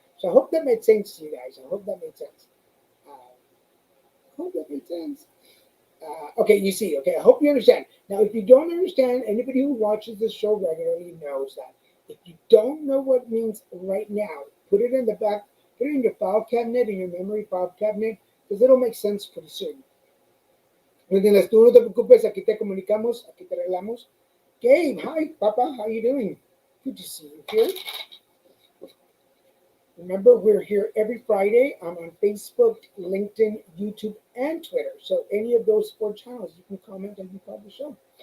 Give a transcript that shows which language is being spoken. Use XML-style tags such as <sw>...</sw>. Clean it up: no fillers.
<en>So I hope that made sense to you guys. I hope that made sense. Uh, hope that made sense. Okay, you see. Okay, I hope you understand. Now, if you don't understand, anybody who watches this show regularly knows that. If you don't know what it means right now, put it in the back, put it in your file cabinet, in your memory file cabinet, because it'll make sense pretty soon.</en> <es>¿Me entiendes? Tú no te preocupes, aquí te comunicamos, aquí te arreglamos.</es> <en>Gabe, hi, Papa, how you doing? Good to see you here. Remember, we're here every Friday. I'm on Facebook, LinkedIn, YouTube, and Twitter. So any of those four channels, you can comment and be part of the show.</en>